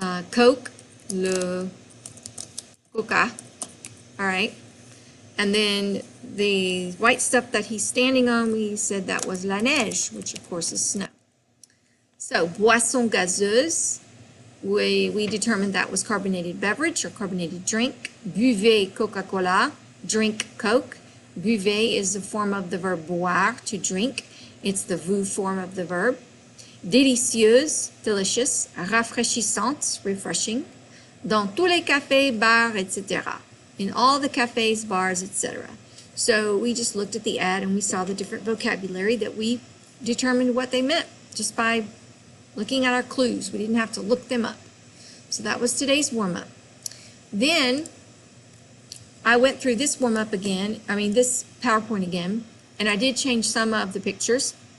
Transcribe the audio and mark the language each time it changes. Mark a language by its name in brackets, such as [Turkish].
[English] Coke, le coca, all right, and then the white stuff that he's standing on, we said that was la neige, which of course is snow. So boisson gazeuse, we determined that was carbonated beverage or carbonated drink. [French] Buvez Coca-Cola, [English] drink Coke. Buvez is the form of the verb boire, to drink. It's the vous form of the verb. [French] Délicieuse, delicious, rafraîchissante, refreshing, dans tous les cafés, bars, etc. [English] In all the cafes, bars, etc. So we just looked at the ad and we saw the different vocabulary that we determined what they meant just by looking at our clues. We didn't have to look them up. So that was today's warm-up. Then I went through this warm-up again, this PowerPoint again, and I did change some of the pictures.